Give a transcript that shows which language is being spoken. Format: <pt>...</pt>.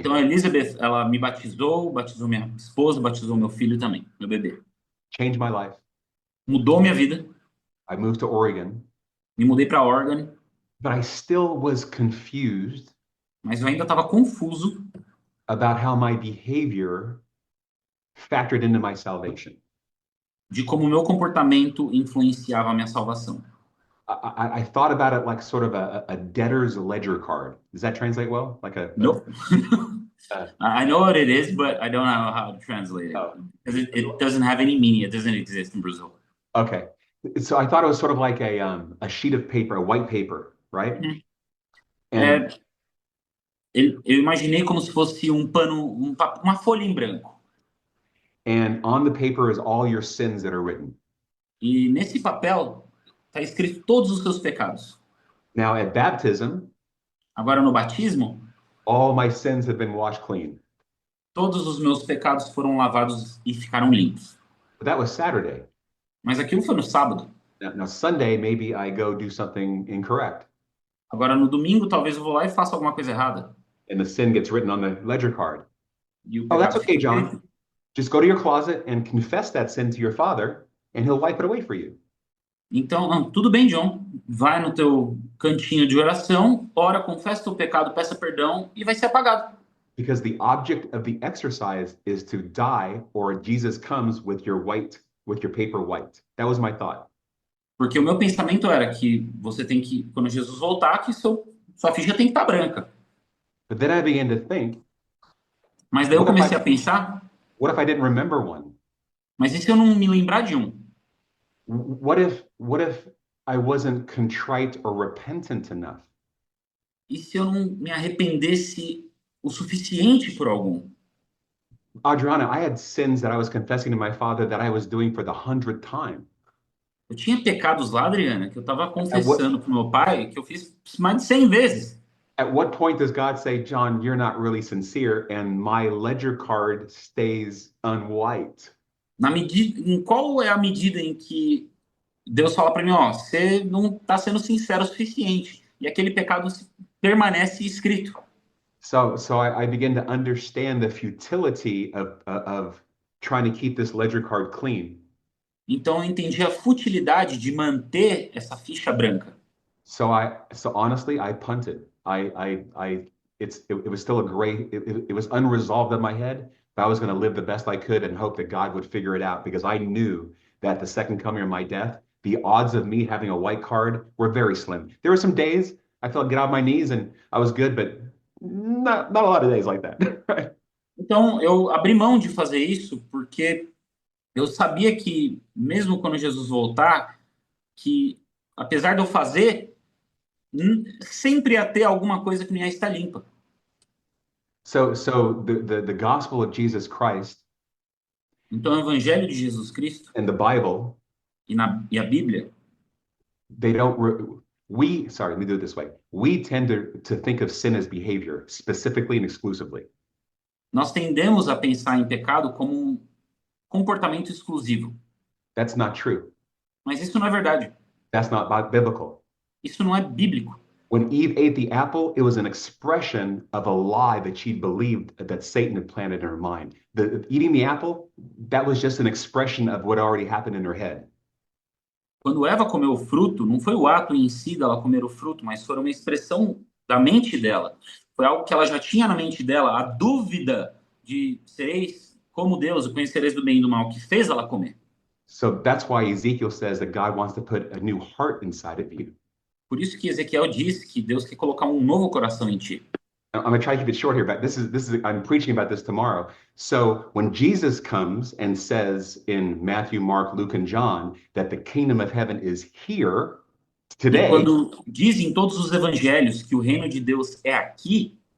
<pt>Então a</pt> <en>day.</en> <pt>Elizabeth, ela me batizou minha esposa, batizou meu filho também, meu bebê.</pt> <en>Changed my life.</en> <pt>Mudou minha vida.</pt> <en>I moved to Oregon,</en> <pt>Me mudei para Oregon,</pt> <en>but I still was confused</en> <pt>mas eu ainda estava confuso</pt> <en>about how my behavior factored into my salvation.</en> <pt>de como o meu comportamento influenciava a minha salvação.</pt> <en>I thought about it like sort of a debtor's ledger card. Does that translate well? Like Nope. I know what it is, but I don't know how to translate it. Oh. Because it doesn't have any meaning. It doesn't exist in Brazil. Okay. So I thought it was sort of like a sheet of paper, a white paper, right? And</en> <pt>Eu imaginei como se fosse um pano, uma folha em branco.</pt> <en>and on the paper is all your sins that are written.</en> <pt>E nesse papel está escrito todos os seus pecados.</pt> <en>Now at baptism,</en> <pt>Agora no batismo,</pt> <en>all my sins have been washed clean.</en> <pt>todos os meus pecados foram lavados e ficaram limpos.</pt> <en>But that was Saturday.</en> <pt>Mas aquilo foi no sábado.</pt> <en>Now Sunday, maybe I go do something incorrect,</en> <pt>Agora no domingo, talvez eu vou lá e faça alguma coisa errada.</pt> <en>and the sin gets written on the ledger card.</en> <pt>E o</pt> <en>Oh, that's</en> <pt>pecado</pt> <en>okay,</en> <pt>fica</pt> <en>John.</en> <pt>escrito.</pt> <en>Just go to your closet and confess that sin to your father, and he'll wipe it away for you.</en> <pt>Então, não, tudo bem, John. Vai no teu cantinho de oração, ora, confessa teu pecado, peça perdão e vai ser apagado.</pt> <en>Because the object of the exercise is to die, or Jesus comes with your paper white. That was my thought.</en> <pt>Porque o meu pensamento era que você tem que, quando Jesus voltar, que sua ficha tem que estar branca.</pt> <en>But then I began to think,</en> <pt>Mas daí eu comecei a pensar,</pt> <en>what if I didn't remember one?</en> <pt>mas e se eu não me lembrar de um?</pt> <en>What if I wasn't contrite or repentant enough?</en> <pt>E se eu não me arrependesse o suficiente por algum?</pt> <en>Adriana, I had sins that I was confessing to my father that I was doing for the 100th time.</en> <pt>Eu tinha pecados lá, Adriana, que eu estava confessando pro meu pai, que eu fiz mais de 100 vezes.</pt> <en>At what point does God say, John, you're not really sincere, and my ledger card stays unwiped?</en> <pt>Em qual é a medida em que Deus fala para mim, ó, você não está sendo sincero o suficiente, e aquele pecado permanece escrito.</pt> <en>So I began to understand the futility of trying to keep this ledger card clean.</en> <pt>Então eu entendi a futilidade de manter essa ficha branca.</pt> <en>So honestly, I punted. It was still it was unresolved in my head, but I was going to live the best I could and hope that God would figure it out, because I knew that the second coming of my death, the odds of me having a white card were very slim. There were some days I felt get out of my knees and I was good, but not a lot of days like that. Right?</en> <pt>Então eu abri mão de fazer isso porque eu sabia que mesmo quando Jesus voltar, que apesar de eu fazer, sempre ia ter alguma coisa que não ia estar limpa.</pt> <en>So the gospel of Jesus Christ</en> <pt>Então o evangelho de Jesus Cristo</pt> <en>and the Bible,</en> <pt>e a Bíblia,</pt> <en>let me do it this way. We tend to think of sin as behavior, specifically and exclusively.</en> <pt>Nós tendemos a pensar em pecado como um comportamento exclusivo.</pt> <en>That's not true.</en> <pt>Mas isso não é verdade.</pt> <en>That's not biblical.</en> <pt>Isso não é bíblico.</pt> <en>When Eve ate the apple, it was an expression of a lie that she'd believed that Satan had planted in her mind. Eating the apple, that was just an expression of what already happened in her head.</en> <pt>Quando Eva comeu o fruto, não foi o ato em si dela comer o fruto, mas foi uma expressão da mente dela. Foi algo que ela já tinha na mente dela, a dúvida de sereis como Deus, o conhecereis do bem e do mal, que fez ela comer.</pt> <en>So that's why Ezekiel says that God wants to put a new heart inside of you.</en> <pt>Por isso que Ezequiel diz que Deus quer colocar um novo coração em ti.</pt> <en>I'm going to try to keep it short here, but I'm preaching about this tomorrow. So when Jesus comes and says in Matthew, Mark, Luke, and John that the kingdom of heaven is here today,</en> <pt>E quando diz em todos os evangelhos que o reino de Deus é aqui,</pt>